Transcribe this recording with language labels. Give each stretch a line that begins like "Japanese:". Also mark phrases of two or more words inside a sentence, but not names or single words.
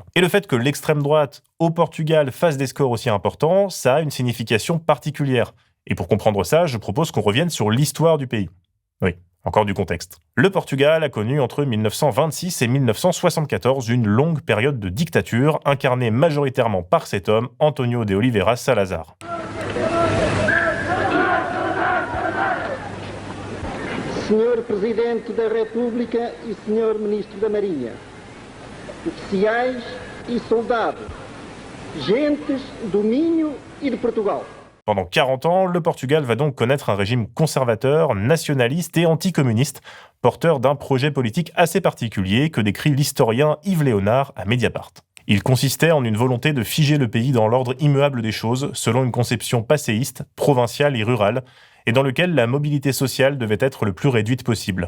French: Et le fait que l'extrême droite au Portugal fasse des scores aussi importants, ça a une signification particulière. Et pour comprendre ça, je propose qu'on revienne sur l'histoire du pays. Oui. Encore du contexte. Le Portugal a connu entre 1926 et 1974 une longue période de dictature incarnée majoritairement par cet homme, António de Oliveira Salazar.
Portuguese: Senhor Presidente da República e Senhor Ministro da Marinha, oficiais e soldados, gentes do Minho e de Portugal.
French: Pendant 40 ans, le Portugal va donc connaître un régime conservateur, nationaliste et anticommuniste, porteur d'un projet politique assez particulier que décrit l'historien Yves Léonard à Mediapart. Il consistait en une volonté de figer le pays dans l'ordre immuable des choses, selon une conception passéiste, provinciale et rurale, et dans lequel la mobilité sociale devait être le plus réduite possible.